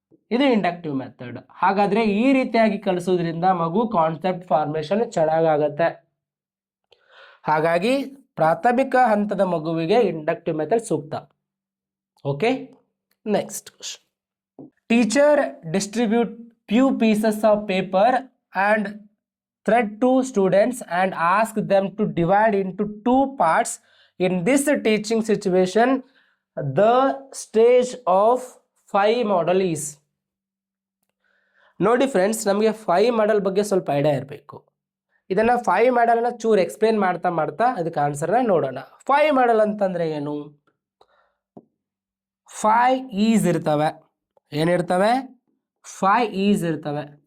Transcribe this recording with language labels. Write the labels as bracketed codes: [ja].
[kn] ಇದು inductive method. ಹಾಗಾದರೆ ಈ ರೀತಿಯಾಗಿ ಕಲಿಸೋದ್ರಿಂದ ಮಗು ಕಾನ್ಸೆಪ್ಟ್ ಫಾರ್ಮೇಷನ್ ಚೆನ್ನಾಗಾಗತ್ತೆ. ಹಾಗಾಗಿ ಪ್ರಾಥಮಿಕ ಹಂತದ ಮಗುವಿಗೆ ಇಂಡಕ್ಟಿವ್ ಮೆಥಡ್ ಸೂಕ್ತ. [en] Okay, next question. Teacher distribute few pieces of paper and thread to students and ask them to divide into 2 parts. In this teaching situation, the stage of 5 model is. [kn] ನೋಡಿ friends, ನಮಗೆ 5 model ಬಗ್ಗೆ ಸ್ವಲ್ಪ idea ಇರಬೇಕು. ಇದನ್ನು 5 ಮಾಡೆಲನ್ನು ಚೂರು explain ಮಾಡ್ತಾ ಮಾಡ್ತಾ ಅದಕ್ಕೆ ಆನ್ಸರ್ನ ನೋಡೋಣ. 5 ಮಾಡೆಲ್ ಅಂತಂದರೆ ಏನು? 5 ಈಸ್ ಇರ್ತವೆ. ಏನಿರ್ತವೆ? 5 ಈಸ್ ಇರ್ತವೆ.